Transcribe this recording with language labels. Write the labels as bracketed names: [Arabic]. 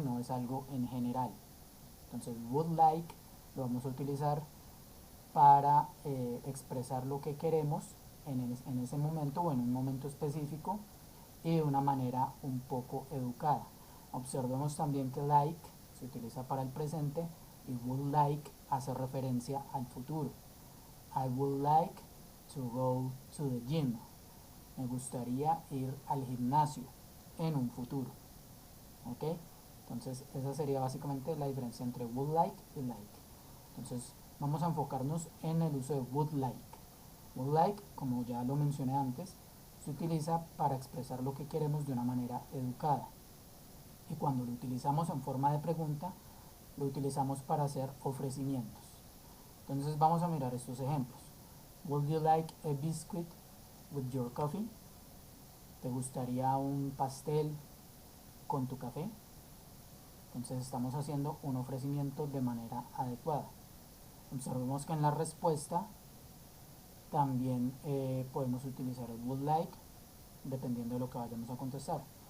[Spanish] No es algo en general. Entonces would like lo vamos a utilizar para expresar lo que queremos en ese momento o en un momento específico y de una manera un poco educada. Observemos también que like se utiliza para el presente y would like hace referencia al futuro. [English] I would like to go to the gym. [Spanish] Me gustaría ir al gimnasio en un futuro. ¿Ok? Entonces esa sería básicamente la diferencia entre would like y like. Entonces vamos a enfocarnos en el uso de would like. Would like, como ya lo mencioné antes, se utiliza para expresar lo que queremos de una manera educada. Y cuando lo utilizamos en forma de pregunta, lo utilizamos para hacer ofrecimientos. Entonces vamos a mirar estos ejemplos. [English] Would you like a biscuit with your coffee? [Spanish] ¿Te gustaría un pastel con tu café? Entonces estamos haciendo un ofrecimiento de manera adecuada. Observemos que en la respuesta también podemos utilizar el would like dependiendo de lo que vayamos a contestar.